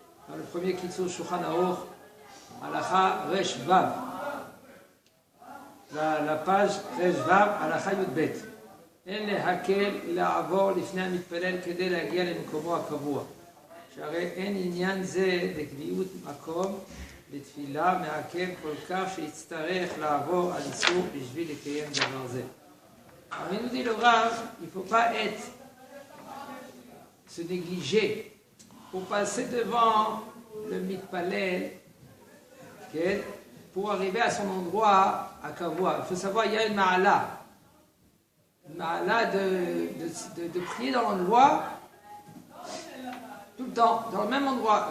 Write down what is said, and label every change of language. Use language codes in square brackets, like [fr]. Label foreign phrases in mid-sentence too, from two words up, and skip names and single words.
[fr] dans le premier Kitzur Shulchan Aruch, [he] הלכה ריש וו. [fr] La page [he] ריש וו, הלכה יוד בית. אין להקל לעבור לפני המתפלל כדי להגיע למקומו הקבוע. שהרי אין עניין זה לקביעות מקום לתפילה מעכב כל כך שיצטרך לעבור על איסור בשביל לקיים דבר זה. [fr] אבל nous dit le Rav, il ne faut pas se négliger pour passer devant le mitpalel pour arriver à son endroit à Kavua. Il faut savoir, il y a une ma'ala. Une ma'ala de prier dans l'endroit tout le temps, dans le même endroit.